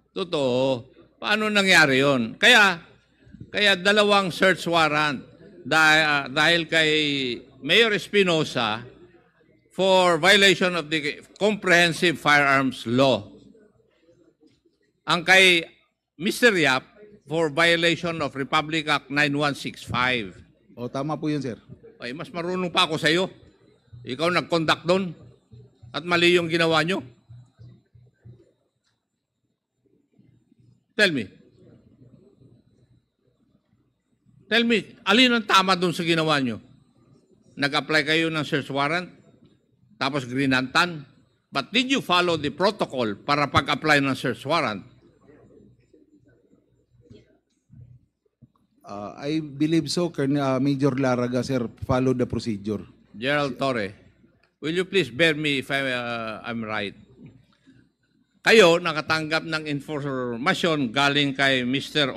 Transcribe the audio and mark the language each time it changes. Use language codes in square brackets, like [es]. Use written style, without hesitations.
[tl] Totoo. Paano nangyari yon? Kaya dalawang search warrant dahil kay Mayor Espinosa [en] for violation of the Comprehensive Firearms Law. [tl] Ang kay Mr. [en] Yap for violation of Republic Act 9165. [tl] Tama po yun, sir. Ay, mas marunong pa ako sa iyo. Ikaw nag-conduct doon at mali yung ginawa nyo. [en] Tell me. Tell me, [tl] alin ang tama doon sa ginawa nyo? Nag-apply kayo ng search warrant, tapos grinantan. [en] But did you follow the protocol [tl] para pag-apply ng [en] search warrant? I believe so, Major Laraga, sir, follow the procedure. Gerald Torre, will you please bear me if I'm right? [tl] Kayo nakatanggap ng informasyon galing kay Mr.